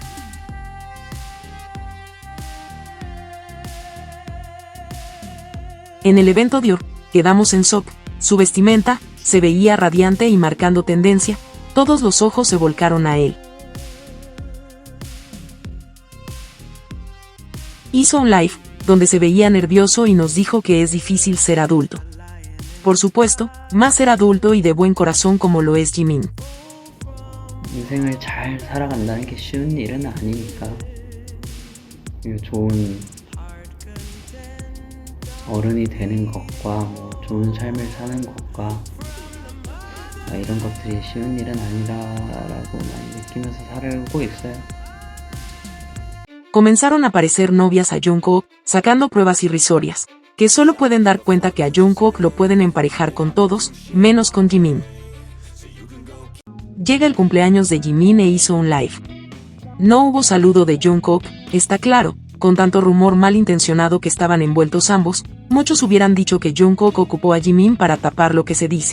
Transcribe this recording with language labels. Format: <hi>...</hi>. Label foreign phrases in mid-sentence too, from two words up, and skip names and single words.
<es>En el evento Dior, quedamos en shock, su vestimenta se veía radiante y marcando tendencia, todos los ojos se volcaron a él. Hizo un live, donde se veía nervioso y nos dijo que es difícil ser adulto. Por supuesto, más ser adulto y de buen corazón como lo es Jimin.</es> <ko>인생을 잘 살아간다는 게 쉬운 일은 아니니까 좋은 어른이 되는 것과 뭐 좋은 삶을 사는 것과 이런 것들이 쉬운 일은 아니라라고 많이 느끼면서 살고 있어요.</ko> <es>Comenzaron a aparecer novias a Jungkook, sacando pruebas irrisorias, que solo pueden dar cuenta que a Jungkook lo pueden emparejar con todos, menos con Jimin. Llega el cumpleaños de Jimin e hizo un live. No hubo saludo de Jungkook, está claro, con tanto rumor malintencionado que estaban envueltos ambos, muchos hubieran dicho que Jungkook ocupó a Jimin para tapar lo que se dice.</es>